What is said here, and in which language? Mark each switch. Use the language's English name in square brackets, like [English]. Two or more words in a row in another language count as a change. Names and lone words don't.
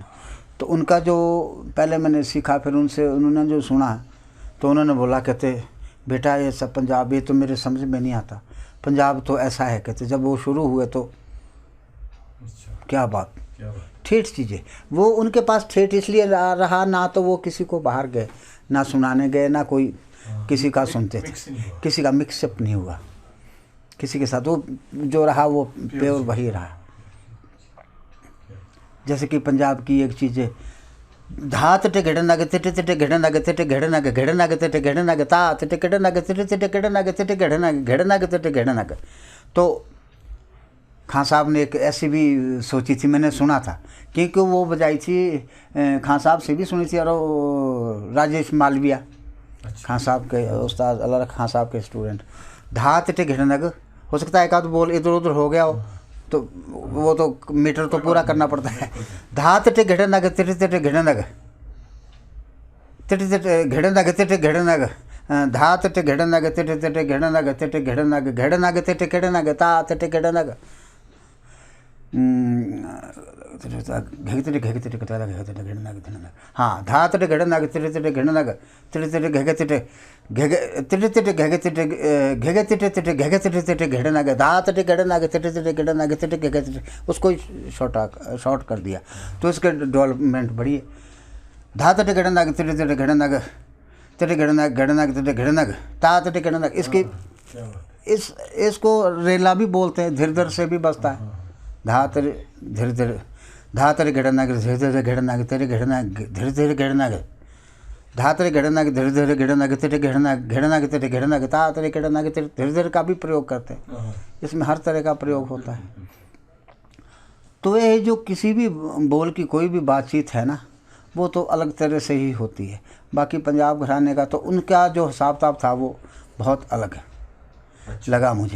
[Hindi] तो उनका जो पहले मैंने सीखा, फिर उनसे उन्होंने जो सुना तो उन्होंने बोला, कहते बेटा ये सब पंजाब, ये तो मेरे समझ में नहीं आता, पंजाब तो ऐसा है, कहते जब वो शुरू हुए तो क्या बात ठेठ चीज़ें, वो उनके पास ठेठ इसलिए रहा ना, तो वो किसी को बाहर गए ना सुनाने गए, ना कोई किसी का सुनते थे, किसी का मिक्सअप नहीं हुआ किसी के साथ, वो जो रहा वो प्योर वही रहा। जैसे कि पंजाब की एक चीज़ है, धात टे घेड़ नग तिटे तिटे घेड़ नग तिटे घेड़ नग घेड़ नग तिटे घेड़ नग ता तिटे घेड़ नग तिटे तिटे घेड़ नग तिटे घेड़ नग तिटे घेड़ नग। तो खान साहब ने एक ऐसी भी सोची थी, मैंने सुना था, क्योंकि वो बजाई थी खान साहब से भी सुनी थी, और राजेश मालविया खान साहब के उस्ताद अल्लाह खान साहब के स्टूडेंट। धात टे घेड़ नग, हो सकता है एक आध बोल इधर उधर हो गया हो, तो वो तो मीटर तो पूरा करना पड़ता है। धात टे घेड़ नग तिटे तिटे घेड़ नग तिटे तिटे घेड़ नग तिटे घेड़ नग, धात टे घेड़ नग तिटे तिटे घेड़ नग तिटे घेड़ नग घेड़ नग तिटे घेड़ नग ता तिटे घेड़ नग, हाँ, धात टे घेड़ नग तिटे तिटे घेड़ नग तिटे तिटे घेगे तिटे घेगे तिटे तिटे घेगे तिटे घेगे तिटे तिटे घेगे तिटे तिटे घेड़ नग, धात टे घेड़ नग तिटे तिटे घेड़ नग तिटे घेगे तिटे, उसको शॉर्ट कर दिया, तो इसके डेवलपमेंट बढ़ी है। धात टे घेड़ नग तिटे तिटे घेड़ नग तिटे घेड़ नग घेड़ नग तिटे घेड़ नग ता तिटे घेड़ नग, इसकी इसको रेला भी बोलते हैं, धीरे धीरे से भी बसता है। धात धीरे धीरे, धात रे घेड़ नग धीरे धीरे घेड़ नग तेरे घेड़ नग धीरे धीरे घेड़ नग, धात रे घेड़ नग धीरे धीरे घेड़ नग तेरे घेड़ नग तेरे घेड़ नग ता तेरे घेड़ नग तेरे, धीरे धीरे का भी प्रयोग करते हैं, इसमें हर तरह का प्रयोग होता है। तो ये जो किसी भी बोल की कोई भी बातचीत है ना, वो तो अलग तरह से ही होती है। बाकी पंजाब घराने का तो उनका जो हिसाब किताब था वो बहुत अलग लगा मुझे।